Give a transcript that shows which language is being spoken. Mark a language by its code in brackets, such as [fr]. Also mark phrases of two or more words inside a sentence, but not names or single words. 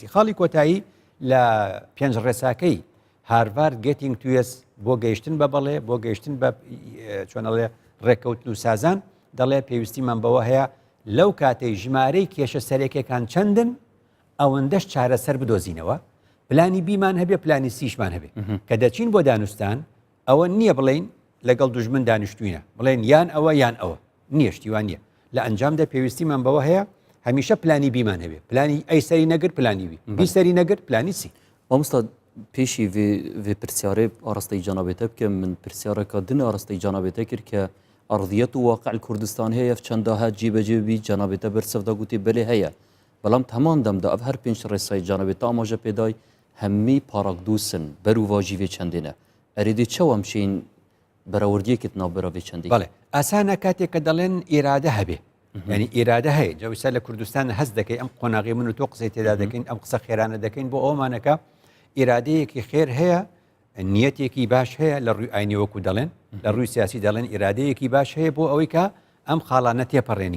[ckb] خاڵی کۆتایی لە پێنج ڕێساکەی هارڤارد گێتینگ توێس بۆ گەیشتن بە بەڵێ بۆ گەیشتن بە چۆنەڵێ ڕێکەوتن و سازان دەڵێ پێویستیمان بەوە هەیە لەو کاتەی ژمارەی کێشە سەرێکەکان چەندن ئەوەندەش چارەسەر بدۆزینەوە، پلانی بیمان هەبێ پلانی سیشمان هەبێ کە دەچین بۆ دانوستان ئەوە نییە بڵین لەگەڵ دوژمن دانیشتوینە بڵێن یان ئەوە یان ئەوە نییە، شتیوان نییە. لە ئەنجامدا پێویستیمان بەوە هەیە هەمیشە پلانی بیمان هەبێ، پلانی ئەی سەری نەگرت پلانی بی سەری نەگرت پلانی سی. مامۆستا پێشی [ku] vê پرسیارê arastayî canavê te bikim min pirsiyareka din arastayî canavê te kir ke erdiyet û waqil Kurdistan heye ev çenda het cîbecî bî canavê te bersiv da gotî belê heye. Belam heman dem de ev her pênc rêsayî canavê te amaje pêdayî hemî parakdûsin ber û vajî vê çendê ne. Erêdî çawa em şeyin berawerdiyekê navbera vê çendê. [ckb] بەڵێ ئاسانە کاتێک کە دەڵێن ئیرادە هەبێ، ینی ئیرادە هەیە جەویسا لە کوردستان هەست دەکەی ئەم قۆناغی من و تۆ قسەی تێدا دەکەین ئەم قسە خێرانە دەکەین بۆ ئەومانەکە ئیرادەیەکی خێر هەیە، نیەتێکی باش هەیە لە ڕووی ئاینی وەکو دەڵێن، لە ڕووی سیاسی دەڵێن ئیرادەیەکی باش هەیە بۆ ئەوەی کە ئەم خاڵانە تێپەڕێنین.